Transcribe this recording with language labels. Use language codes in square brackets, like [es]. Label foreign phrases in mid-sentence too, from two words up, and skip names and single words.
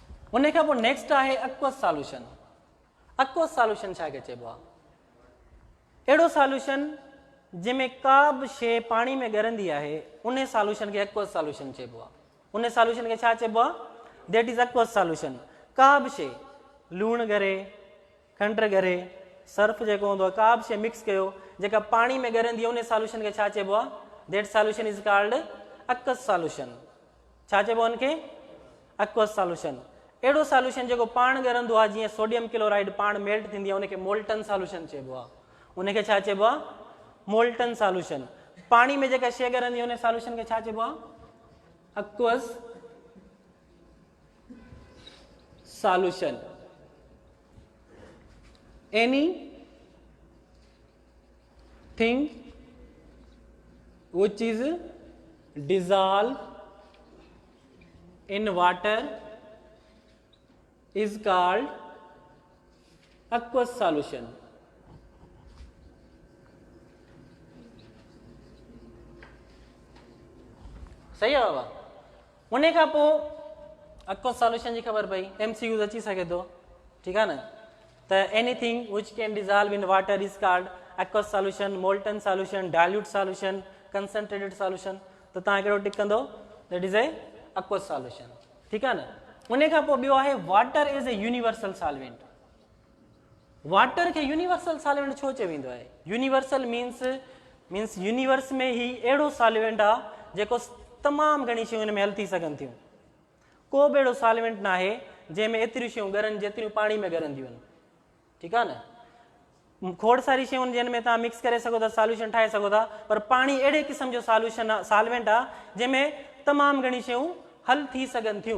[sd] उन खां पोइ नेक्स्ट आहे [en] aqueous solution. aqueous solution [sd] छा चइबो आहे? अहिड़ो सॉल्यूशन जंहिंमें का बि शइ पाणी में ॻरंदी आहे उन सॉल्यूशन खे [en] aqueous solution [sd] चइबो आहे। उन सॉल्यूशन खे छा चइबो आहे? [en] That is aqueous solution. [sd] का बि शइ लूणु ॻरे, खंड ॻरे, सर्फ जेको हूंदो आहे, का बि शइ मिक्स कयो जेका पाणी में ॻरंदी आहे उन सॉल्यूशन खे छा चइबो आहे? [en] That solution is called aqueous solution. [sd] छा चइबो आहे उनखे? [en] aqueous solution. [sd] अहिड़ो सॉल्यूशन जेको पाण ॻरंदो आहे, जीअं [en] sodium chloride [sd] पाण मेल्ट थींदी आहे उनखे [en] molten solution [sd] चइबो आहे। उनखे छा चइबो आहे? [en] molten solution. [sd] पाणी में जेका शइ ॻरंदी आहे उन सॉल्यूशन खे छा चइबो आहे? [en] aqueous solution. any thing which is dissolved in water is called aqueous solution। [ur] صحیح ہے بابا? [sd] उन खां पोइ [en] aqueous solution [sd] जी ख़बर पई, MCQs अची सघे थो, ठीकु आहे न? [en] त anything which can dissolve in water is called aqueous solution, molten solution, dilute solution, concentrated solution. [sd] त तव्हां कहिड़ो टिक कंदो? [en] that is a aqueous solution, [sd] ठीकु आहे न? उन खां पोइ ॿियो आहे [en] water is a universal solvent. [sd] वाटर खे [en] universal solvent [sd] छो चयो वेंदो आहे? [en] universal means universe [sd] में ही अहिड़ो सॉल्वेंट आहे जेको तमामु घणी शयूं हिन में हल थी सघनि थियूं। को बि अहिड़ो सॉल्वेंट न आहे जंहिंमें एतिरियूं शयूं ॻरनि जेतिरियूं पाणी में ॻरंदियूं आहिनि, ठीकु आहे न? खोड़ सारी शयूं जिन में तव्हां मिक्स करे सघो था, सॉल्यूशन ठाहे सघो था, पर पाणी अहिड़े क़िस्म जो सॉल्यूशन आहे, सॉल्वेंट आहे जंहिंमें तमामु घणी शयूं हल थी सघनि थियूं।